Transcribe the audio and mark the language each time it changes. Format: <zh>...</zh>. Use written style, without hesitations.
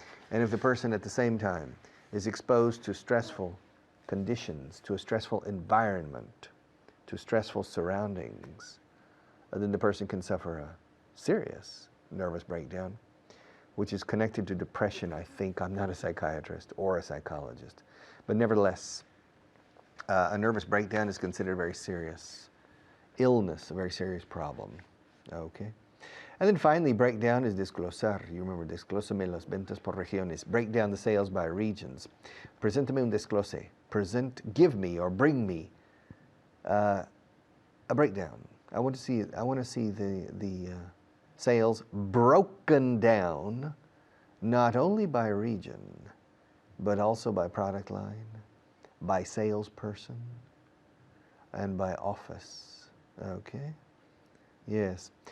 <en>And if the person at the same time is exposed to stressful conditions, to a stressful environment, to stressful surroundings, then the person can suffer a serious nervous breakdown, which is connected to depression, I think. I'm not a psychiatrist or a psychologist. But nevertheless, a nervous breakdown is considered a very serious illness, a very serious problem. Okay? And then finally, breakdown is desglosar. You remember,</en> <es>desglósame las ventas por regiones.</es> <en>Break down the sales by regions.</en> <es>Preséntame un desglose.</es> <en>Give me or bring me a breakdown. I want to see the sales broken down, not only by region, but also by product line, by salesperson, and by office. Okay? Yes.</en>